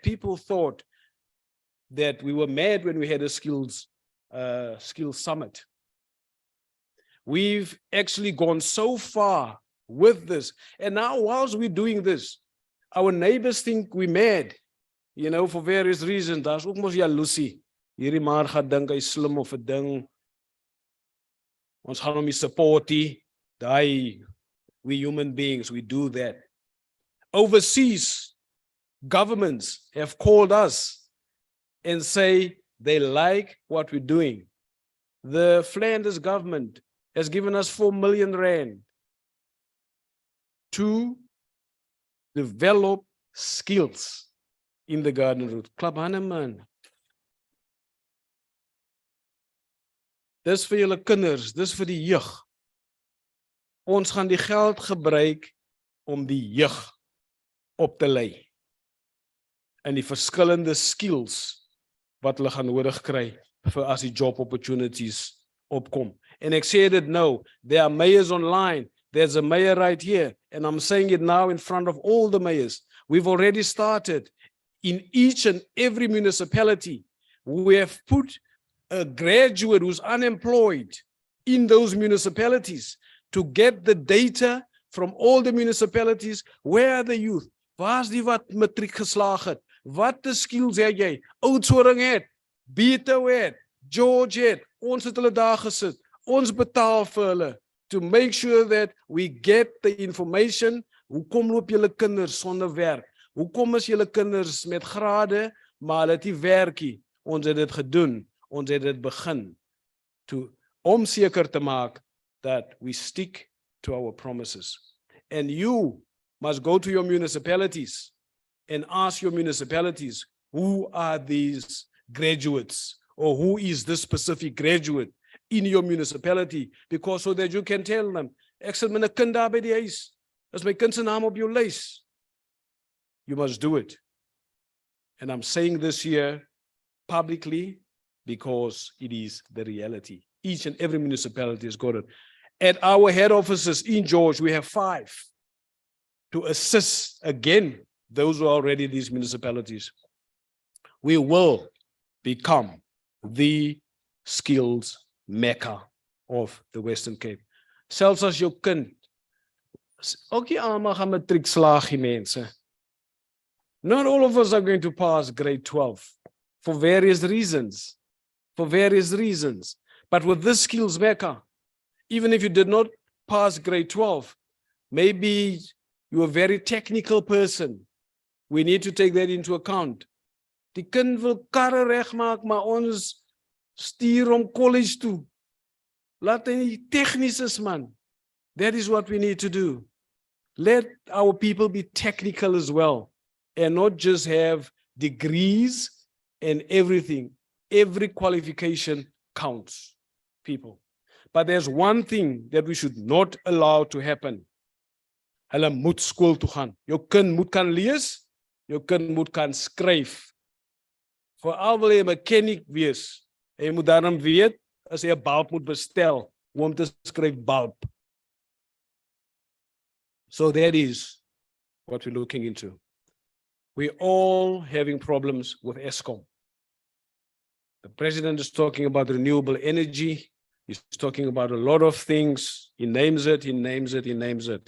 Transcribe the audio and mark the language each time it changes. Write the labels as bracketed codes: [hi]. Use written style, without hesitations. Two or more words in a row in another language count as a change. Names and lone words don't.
[en] People thought that we were mad when we had a skills summit. We've actually gone so far with this. And now whilst we're doing this, our neighbors think we're mad, you know, for various reasons. [af] Daar's ook mos jaloesie. Hierdie maar gaan dink hy slim of 'n ding. Ons gaan hom nie support nie. [en] We human beings, we do that. Overseas governments have called us and say they like what we're doing. The Flanders government has given us 4 million rand to develop skills in the Garden Route. [af] Klap hande man. Dis vir julle kinders, dis vir die jeug. Ons gaan die geld gebruik om die jeug op te lei in die verskillende skills wat hulle gaan nodig kry vir as die [en] job opportunities [af] opkom. En ek sê dit nou, [en] there are mayors online. There's a mayor right here, and I'm saying it now in front of all the mayors. We've already started in each and every municipality. We have put a graduate who's unemployed in those municipalities to get the data from all the municipalities. Where are the youth? [af] Waar's die wat matriek geslaag het? Wat die skills het jy? Oudtshoorn het, Beto het, George het. Ons het hulle daar gesit. Ons betaal vir hulle [en] to make sure that we get the information. [af] Hoekom loop julle kinders sonder werk? Hoekom is julle kinders met grade, maar hulle het nie werk nie? Ons het dit gedoen. Ons het dit begin om seker te maak [en] that we stick to our promises. And you must go to your municipalities and ask your municipalities, who are these graduates, or who is this specific graduate in your municipality, because so that you can tell them, [af] ek sit met 'n kind daar by die huis. Is my kind se naam op jou lys? [en] You must do it. And I'm saying this here publicly because it is the reality. Each and every municipality has got it. At our head offices in George, we have 5 to assist again those who are already in these municipalities. We will become the skills mecca of the Western Cape. [af] Selfs as jou kind, ook nie almal gaan matriek slaag nie, mense. [en] Not all of us are going to pass grade 12 for various reasons. But with this skills mecca, even if you did not pass grade 12, maybe you're a very technical person. We need to take that into account. [af] Die kind wil karre regmaak, maar ons stuur om college toe. Laat hy nie tegnies is, man. [en] That is what we need to do. Let our people be technical as well, and not just have degrees and everything. Every qualification counts, people. But there's one thing that we should not allow to happen. [af] Hulle moet skool toe gaan. Jou kind moet kan lees, jou kind moet kan skryf. Veral wil jy 'n mechanic wees, en jy moet daarom weet, as jy 'n bulb moet bestel, om te skryf bulb. [en] So that is what we're looking into. We're all having problems with ESCOM. The president is talking about renewable energy. He's talking about a lot of things. He names it, he names it, he names it.